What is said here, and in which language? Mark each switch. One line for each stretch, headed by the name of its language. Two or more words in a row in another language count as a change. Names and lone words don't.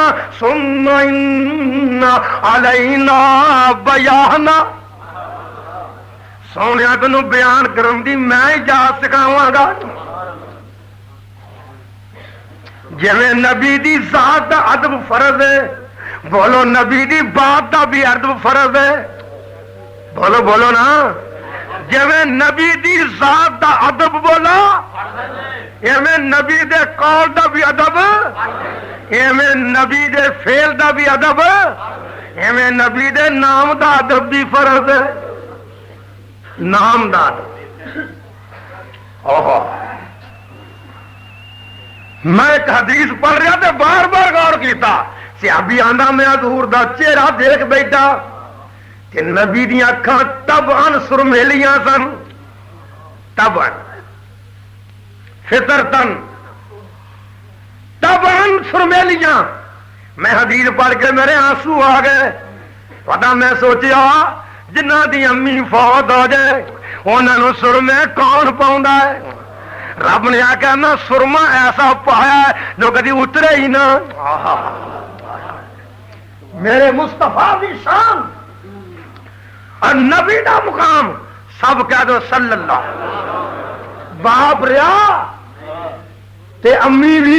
Arabic: ثم ان علینا بیانا،
Punjabi: سونے تینوں بیان کرن دی میں اجازت سکھاواں گا جویں نبی دی ذات دا ادب فرض ہے بولو نبی دی بات دا بھی ادب فرض ہے بولو بولو نا جویں نبی دی ذات دا ادب بولا ایویں نبی دے قول دا بھی ادب ایویں نبی دے فعل دا بھی ادب ایویں نبی دے نام دا ادب بھی فرض ہے نام دا ادب اوہو
Urdu: میں ایک حدیث پڑھ رہا تھا
Punjabi: بار بار غور کیتا صحابی آندا میں حضور دا چہرہ دیکھ بیٹھا کہ نبی دی اکھاں طبعاً سرمیلیاں سن طبعاً فطرتاً طبعاً سرمیلیاں میں حدیث پڑھ کے میرے آنسو آ گئے پتا میں سوچیا جنہ دی امی فوت ہو جائے انہاں نوں سرمے کون پاوندا ہے رب نے آخیا میں سرما ایسا پایا ہے جو کدی اترے ہی نہ
Urdu: میرے مصطفیٰ کی شان اور
Punjabi: نبی دا مقام سب کہہ دو صلی اللہ باپ رہا تے امی بھی